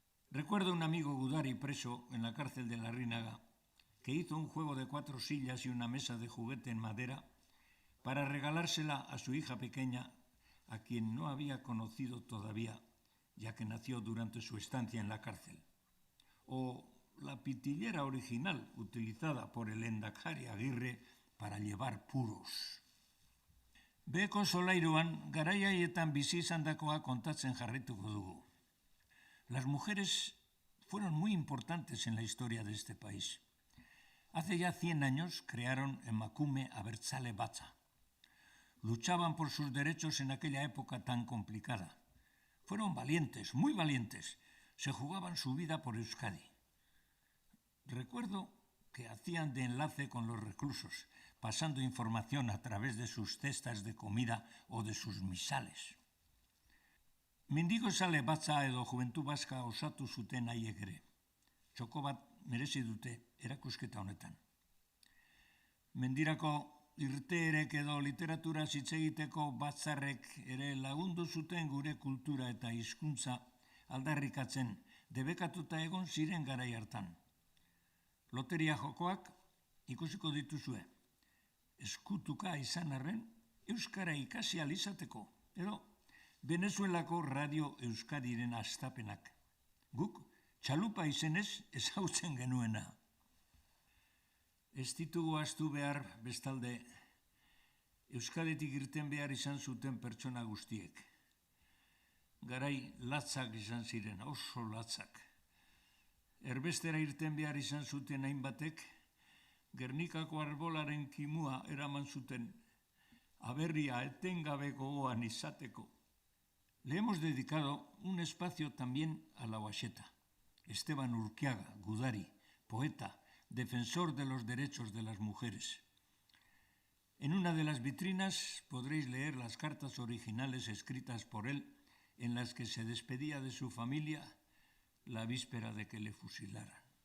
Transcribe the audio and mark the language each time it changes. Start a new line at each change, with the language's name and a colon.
Spanish: Recuerdo un amigo gudari preso en la cárcel de Larrinaga que hizo un juego de 4 sillas y una mesa de juguete en madera para regalársela a su hija pequeña, a quien no había conocido todavía, ya que nació durante su estancia en la cárcel. O la pitillera original utilizada por el Lehendakari Aguirre para llevar puros.
Basque: Beheko solairuan garai haietan bizi izandakoa kontatzen jarraituko dugu.
Spanish: Las mujeres fueron muy importantes en la historia de este país. Hace ya 100 años crearon Emakume Abertzale Batza. Luchaban por sus derechos en aquella época tan complicada. Fueron valientes, muy valientes. Se jugaban su vida por Euskadi. Recuerdo que hacían de enlace con los reclusos, pasando información a través de sus cestas de comida o de sus misales.
Basque: Mendigozale batza edo Juventud Vasca osatu zuten haiek ere. Txoko bat merezi dute erakusketa honetan. Mendirako irteerek edo literatura hitz egiteko batzarrek ere lagundu zuten gure kultura eta hizkuntza aldarrikatzen, debekatuta egon ziren garai hartan. Loteria jokoak ikusiko dituzue. Eskutuka izan arren, euskara ikasi ahal izateko, edo Venezuelako Radio Euskadiren hastapenak. Guk txalupa izenez ezagutzen genuena. Ez ditugu ahaztu behar bestalde, Euskaditik irten behar izan zuten pertsona guztiek. Garai latzak izan ziren, oso latzak. Erbestera irten behar izan zuten hainbatek, Gernikako arbolaren kimua eraman zuten, aberria etengabe gogoan izateko.
Spanish: Le hemos dedicado un espacio también a la Uaxeta. Esteban Urquiaga, gudari, poeta, defensor de los derechos de las mujeres. En una de las vitrinas podréis leer las cartas originales escritas por él en las que se despedía de su familia la víspera de que le fusilaran.